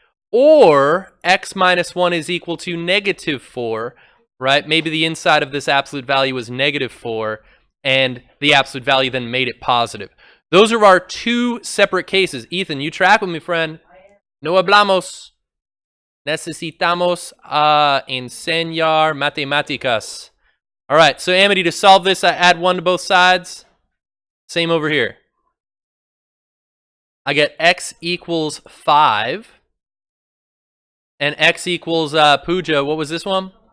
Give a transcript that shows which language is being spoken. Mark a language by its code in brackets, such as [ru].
[en] Or x minus 1 is equal to negative 4, right? Maybe the inside of this absolute value is negative 4, and the absolute value then made it positive. Those are our 2 separate cases. Ethan, you track with me, friend. [es] No hablamos. Necesitamos enseñar matemáticas. [en] All right, so Amity, to solve this, I add 1 to both sides. Same over here. I get x equals 5. And x equals, Pooja, what was this one?